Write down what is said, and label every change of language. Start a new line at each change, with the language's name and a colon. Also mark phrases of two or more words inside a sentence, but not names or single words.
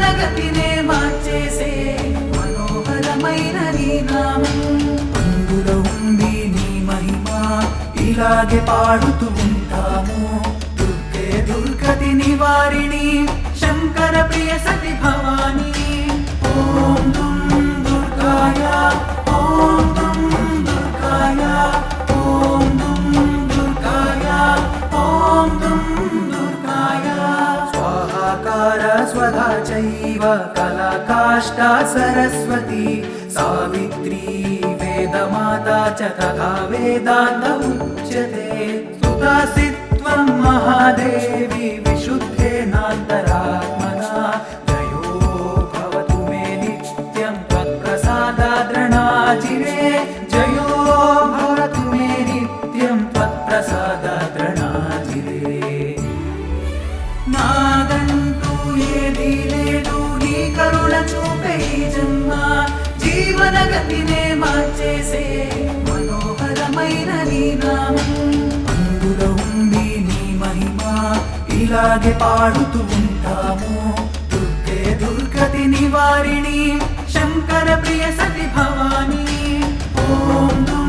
Telugu: గతినే మార్చేసే మనోహరమైన నీ నామం అందులో ఉంది నీ మహిమ ఇలాగే పాడుతూ ఉంటాము దుర్గే దుర్గతి నివారిణి శంకర ప్రియ సతి భవాని
Sanskrit: ఓం దుం దుర్గాయ ఓం దుం దుర్గాయ ఓం దుం దుర్గాయ ఓం దుం దుర్గాయ స్వాహాకార స్వ सुधा चैव कला काष्ठा सरस्वती सावित्री वेदमाता च तथा वेदान्त उच्यते सुतासि त्वं महादेवी विशुद्धेनान्तरात्मना जयो भवतु मे नित्यं त्वत्प्रसादाद्रणाजिरे जयो भवतु मे नित्यं त्वत्प्रसादाद्रणाजिरे
Telugu: నాదంటూ ఏదీ లేదు నీ కరుణ చూపే ఈ జన్మ జీవన గతినే మార్చేసే మనోహరమైన నీ నామం అందులో ఉంది నీ మహిమ ఇలాగే పాడుతూ ఉంటాము దుర్గే దుర్గతి నివారిణి శంకర ప్రియ సతి భవాని
Sanskrit: ఓం దుం